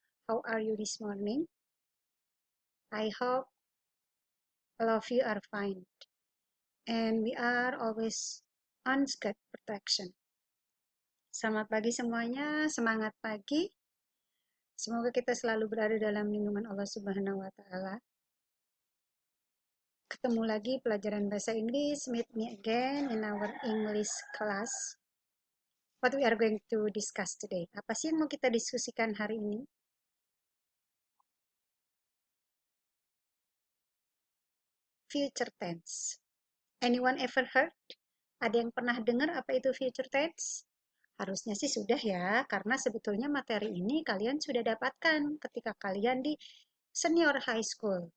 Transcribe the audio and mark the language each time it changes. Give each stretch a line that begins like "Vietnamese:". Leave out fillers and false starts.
English: How are you this morning? I hope all of you are fine. And we are always on good protection.
Indonesian: Selamat pagi semuanya, semangat pagi. Semoga kita selalu berada dalam lindungan Allah Subhanahu wa Ta'ala. Ketemu lagi pelajaran bahasa Inggris.
English: Meet me again in our English class. What we are going to discuss today?
Indonesian: Apa sih yang mau kita diskusikan hari ini?
English: Future tense. Anyone ever heard?
Indonesian: Ada yang pernah dengar apa itu future tense? Harusnya sih sudah ya, karena sebetulnya materi ini kalian sudah dapatkan ketika kalian di senior high school.